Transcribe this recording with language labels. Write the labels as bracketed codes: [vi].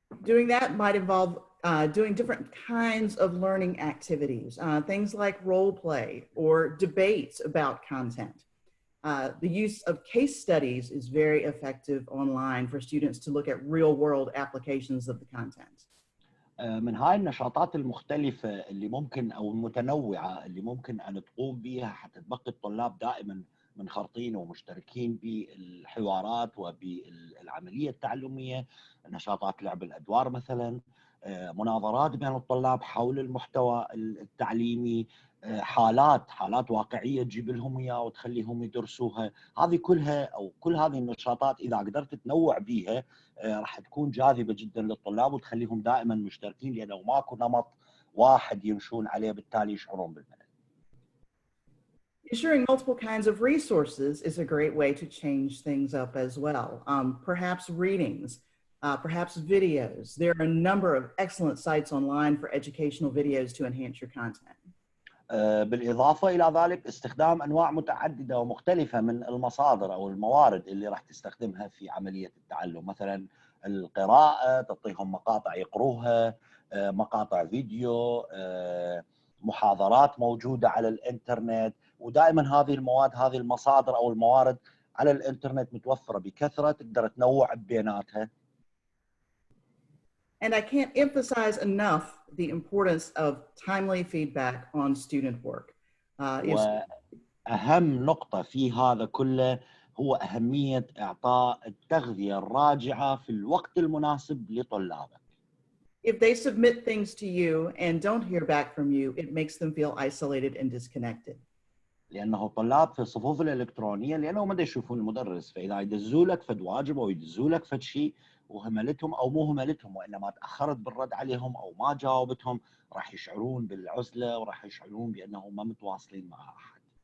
[en] Doing that might involve doing different kinds of learning activities, things like role play or debates about content. The use of case studies is very effective online for students to look at real-world applications of the content. [ar] من هاي النشاطات المختلفة اللي ممكن أو المتنوعة اللي ممكن أن تقوم بها حتى تبقي الطلاب دائما منخرطين ومشتركين بالحوارات وبالعملية التعلمية، نشاطات لعب الأدوار مثلا، مناظرات بين الطلاب حول المحتوى التعليمي، حالات واقعية تجيب لهم إياها وتخليهم يدرسوها. هذه كلها أو كل هذه النشاطات إذا قدرت تنوع بيها راح تكون جاذبة جدا للطلاب وتخليهم دائما مشتركين، لأنه ماكو نمط واحد يمشون عليه بالتالي يشعرون بالملل. [en] Ensuring multiple kinds of resources is a great way to change things up as well. Perhaps readings, perhaps videos. There are a number of excellent sites online for educational videos to enhance your content. [ar] بالإضافة إلى ذلك استخدام أنواع متعددة ومختلفة من المصادر أو الموارد اللي راح تستخدمها في عملية التعلم، مثلا القراءة، تعطيهم مقاطع يقروها، مقاطع فيديو، محاضرات موجودة على الإنترنت، ودائما هذه المواد، هذه المصادر أو الموارد على الإنترنت متوفرة بكثرة، تقدر تنوع بيناتها. [en] And I can't emphasize enough the importance of timely feedback on student work. [ar] وأهم نقطة في هذا كله هو أهمية إعطاء التغذية الراجعة في الوقت المناسب لطلابك. [en] If they submit things to you and don't hear back from you, it makes them feel isolated and disconnected. [ar] لأنه الطلاب في الصفوف الإلكترونية لأنهم ما يشوفون المدرس، فإذا يدزوا لك فد واجب أو يدزوا لك فد شيء وهملتهم أو مو هملتهم وإنما تأخرت بالرد عليهم أو ما جاوبتهم، راح يشعرون بالعزلة وراح يشعرون بأنهم ما متواصلين مع أحد.